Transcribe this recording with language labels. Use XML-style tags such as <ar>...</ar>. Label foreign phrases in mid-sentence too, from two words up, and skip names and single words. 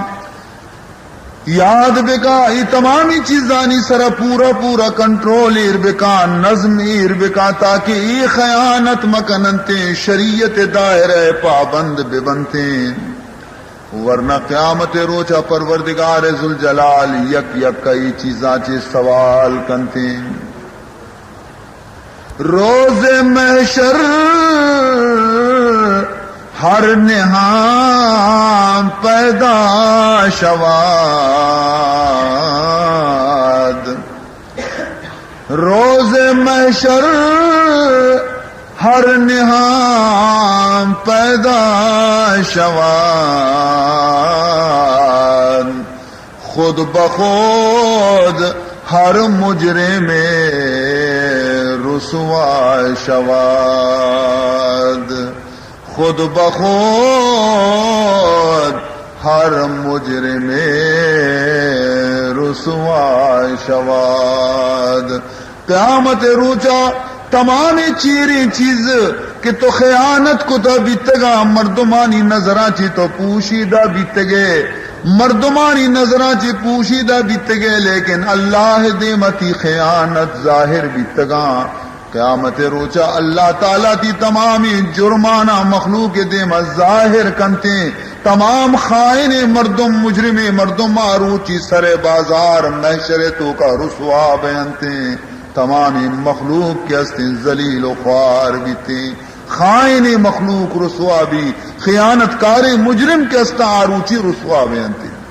<bal>یاد بکا یہ تمامی چیزانی سرا پورا پورا کنٹرول ایر بکا، نظم ایر بکا، تاکہ یہ خیانت مکننتے شریعت دائرہ پابند ببنتے، ورنہ قیامت روچا پروردگار ذوالجلال یک یک کئی چیزاں چے سوال کنتے۔</bal> <fa>روز محشر ہر نہام پیدا شواد، روز محشر ہر نہام پیدا شواد، خود بخود ہر مجرم رسوا شواد، خود بخود ہر مجرم رسوا شواد۔</fa> <bal>قیامت روچا تمام چیری چیز کہ تو خیانت کو تا بیتگا، مردمانی نظران چی تو پوشیدہ بیتگے، مردمانی نظران چی پوشیدہ بیتگے، لیکن اللہ دیمتی خیانت ظاہر بیتگا۔ قیامت روچا اللہ تعالیٰ تی تمامی جرمانہ مخلوق دیم ظاہر کنتے، تمام خائن مردم مجرم مردم آروچی سر بازار محشر تو کا رسوا بیانتے، تمامی مخلوق کے ہستیں ذلیل و خوار بیتے، خائن مخلوق رسوا بھی، خیانت کار مجرم کے ہستا آروچی رسوا بیانتے۔</bal>